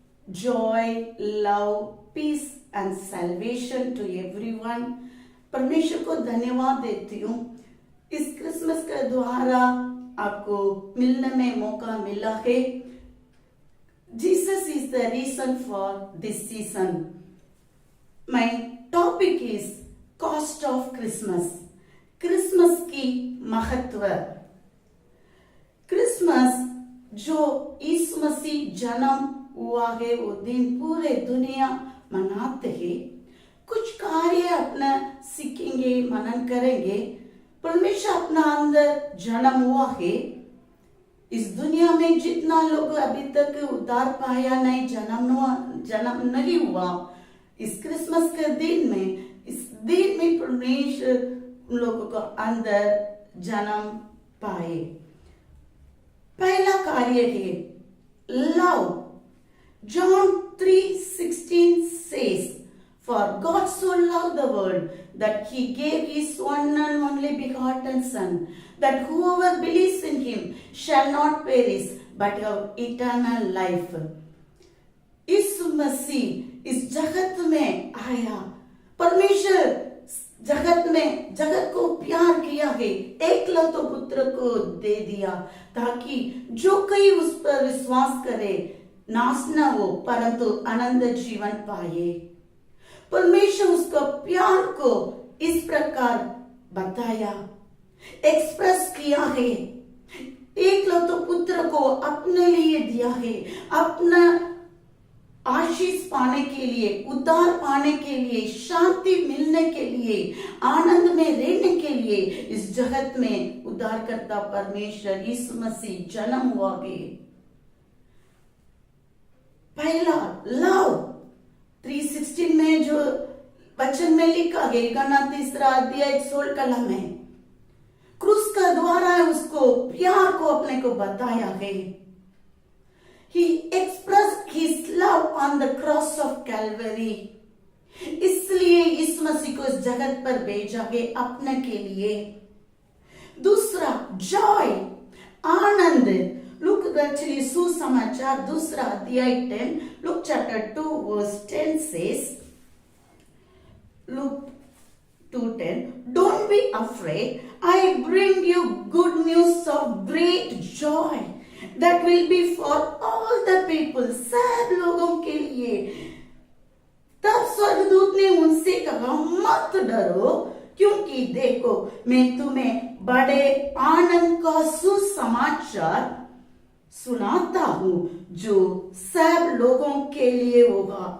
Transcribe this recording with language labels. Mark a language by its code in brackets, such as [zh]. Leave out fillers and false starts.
[en] joy, love, peace and salvation to everyone. [hi] परमेश्वर को धन्यवाद देती हूँ इस क्रिसमस के द्वारा आपको मिलने में मौका मिला है. [en] Jesus is the reason for this season. My topic is cost of Christmas. [hi] Christmas की महत्व. क्रिसमस जो यीशु मसीह जन्म हुआ है वो दिन पूरे दुनिया मनाते हैं. कुछ कार्य अपना सीखेंगे, मनन करेंगे. परमेश्वर अपना अंदर जन्म हुआ है. इस दुनिया में जितना लोग अभी तक उद्धार पाया नहीं, जन्म नहीं हुआ, इस क्रिसमस के दिन में परमेश्वर उन लोगों को अंदर जन्म पाए. पहला कार्य है love. [en] John 3:16 says, "For God so loved the world that he gave his one and only begotten Son, that whoever believes in him shall not perish but have eternal life." [hi] यीशु मसीह इस जगत में आया. परमेश्वर जगत को प्यार किया है, एकलौते पुत्र को दे दिया ताकि जो कोई उस पर विश्वास करे नाश न हो परंतु अनंत जीवन पाए. परमेश्वर उसका प्यार को इस प्रकार बताया, एक्सप्रेस किया है. एकलौते पुत्र को अपने लिए दिया है, अपना आशीष पाने के लिए, उद्धार पाने के लिए, शांति मिलने के लिए, आनंद में रहने के लिए इस जगत में उद्धारकर्ता परमेश्वर यीशु मसीह जन्म हुआ है. पहला लव 3:16 में जो वचन में लिखा है, गलातियों 3:16 कलम में क्रूस का द्वारा उसको प्यार को अपने को बताया है. [en] He expressed his love on the cross of Calvary. [hi] इसलिए इस मसीह को इस जगत पर भेजा है अपने के लिए. दूसरा जॉय, आनंद. [en] Luke actually [hi] सुसमाचार दूसरा अध्याय 10, [en] Luke chapter 2 verse 10 says, Luke 2:10, "Don't be afraid. I bring you good news of great joy that will be for all the people." [hi] सब लोगों के लिए. तब स्वर्गदूत ने उनसे कहा, मत डरो, क्योंकि देखो मैं तुम्हें बड़े आनंद का सुसमाचार सुनाता हूँ जो सब लोगों के लिए होगा.